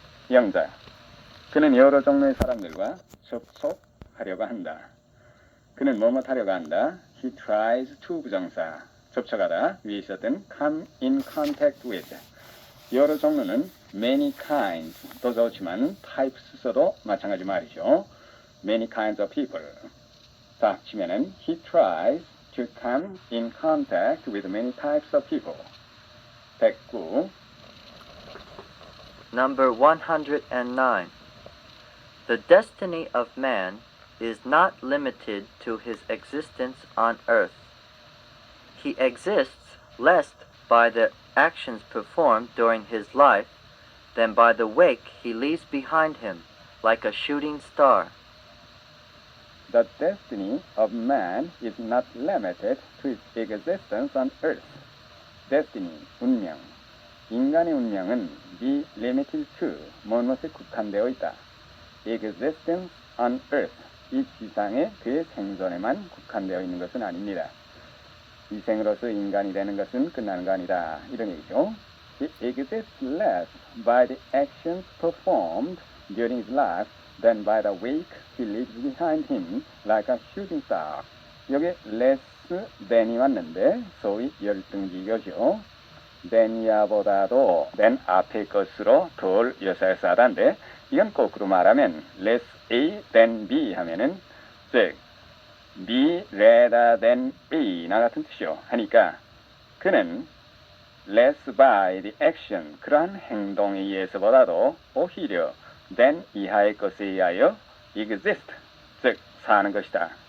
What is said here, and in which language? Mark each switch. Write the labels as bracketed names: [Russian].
[Korean] 영자, 그는 여러 종류의 사람들과 접촉하려고 한다. 그는 뭐뭐 하려고 한다. He tries to 부정사, 접촉하다, 위에 있었던 [English] come in contact with, [Korean] 여러 종류는 many kinds 도 좋지만 types 써도 마찬가지 말이죠. [English] many kinds of people. [Korean] 자, 치면은 [English] he tries to come in contact with many types of people. 109. Number 109. The destiny of man is not limited to his existence on earth. He exists less by the actions performed during his life than by the wake he leaves behind him, like a shooting star. The destiny of man is not limited to his existence on earth. [Korean] Destiny, 운명. 인간의 운명은 [English] be limited to, [Korean] 무엇에 국한되어 있다. [English] Existence on earth, [Korean] 이 지상에 그의 생존에만 국한되어 있는 것은 아닙니다. 이 생으로서 인간이 되는 것은 끝나는 거 아니다. 이런 얘기죠. [English] He exists less by the actions performed during his life than by the wake he leaves behind him like a shooting star. [Korean] 여기 less than이 왔는데 소위 열등기교죠. than이야보다도 than 앞의 것으로 덜 여사여사하다인데 이건 거꾸로 말하면 less A than B 하면은 즉 B rather than A나 같은 뜻이요. 하니까 그는 [English] less by the action [Korean] 그러한 행동에 의해서보다도 오히려 than 이하의 것에 의하여 exist 즉 사는 것이다.